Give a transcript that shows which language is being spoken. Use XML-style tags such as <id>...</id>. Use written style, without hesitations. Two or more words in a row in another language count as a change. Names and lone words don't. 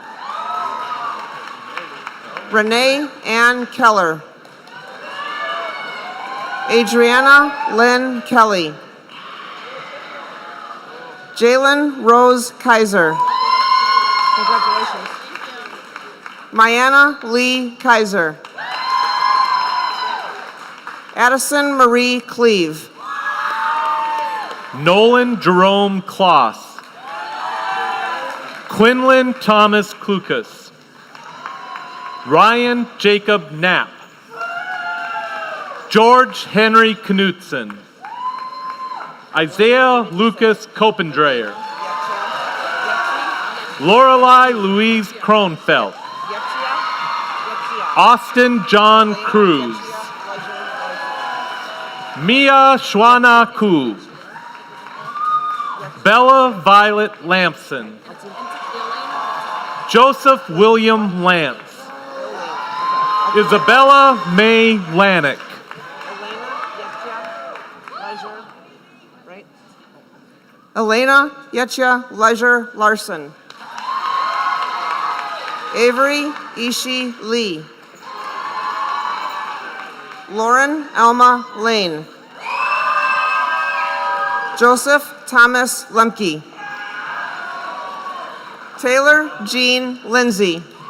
<en>Renee Ann Keller. Adriana Lynn Kelly. Jalen Rose Kaiser. Congratulations. Mayanna Lee Kaiser. Addison Marie Cleve. Nolan Jerome Kloss. Quinlan Thomas Klukas. Ryan Jacob Knapp. George Henry Knutson. Isaiah Lucas Kopendreher. Lorelei Louise Kronfeld. Austin John Cruz. Mia Shwana Ku. Bella Violet Lampson. Joseph William Lance. Isabella May Lanick. Elena Yetcha Leisure Larson. Avery Ishi Lee. Lauren Alma Lane. Joseph Thomas Lemke. Taylor Jean Lindsay.</en>